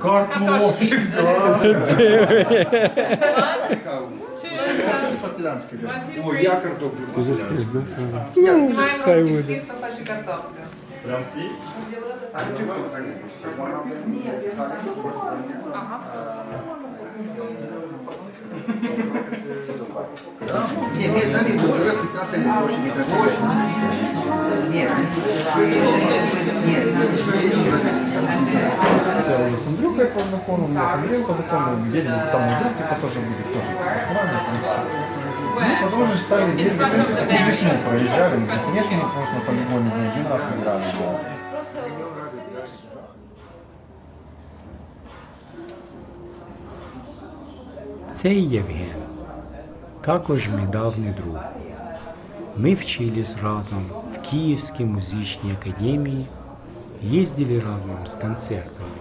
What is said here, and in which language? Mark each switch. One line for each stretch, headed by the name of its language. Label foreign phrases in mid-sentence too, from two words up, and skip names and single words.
Russian: Картофель. По-селянски, да. Ой,
Ukrainian: я картоплю.
Russian: Ты за всех, да, сразу?
Ukrainian: Хай буде. Прям всі?
Russian: Нет, нет, заметь, уже 15 лет очень некрасиво. Нет, С Андрюхой познакомился, с Андреем познакомился, едем, там Андрюх тоже будет, тоже с нами, там все. Ну, потом уже стали ездить, в весну проезжали, мы весне мы на полигоне не один раз играли, да.
Ukrainian: Це Євген, також мій давній друг. Ми вчились разом в Київській музичній академії, їздили разом з концертами.